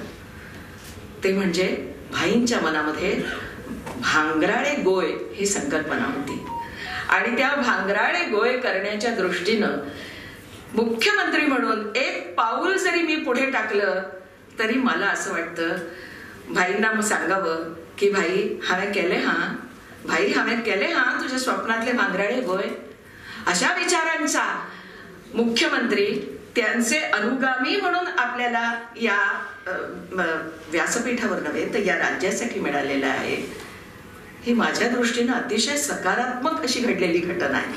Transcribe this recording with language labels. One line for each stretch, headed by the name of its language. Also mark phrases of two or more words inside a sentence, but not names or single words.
Marathi: ते म्हणजे भाईंच्या मनामध्ये
Konkani: भांगराळे गोय
Marathi: ही संकल्पना होती आणि त्या
Konkani: भांगराळे गोय
Marathi: करण्याच्या दृष्टीनं मुख्यमंत्री म्हणून एक पाऊल जरी मी पुढे टाकलं तरी मला असं वाटतं भाईंना मग सांगावं
Konkani: की भाई हांवें केलें हां, भाई हांवें केलें हां तुझ्या स्वप्नातले भांगराळे गोंय,
Marathi: अशा विचारांचा मुख्यमंत्री त्यांचे अनुगामी म्हणून आपल्याला या व्यासपीठावर नव्हे तर या राज्यासाठी मिळालेलं आहे. ही माझ्या दृष्टीनं अतिशय सकारात्मक अशी घडलेली घटना आहे.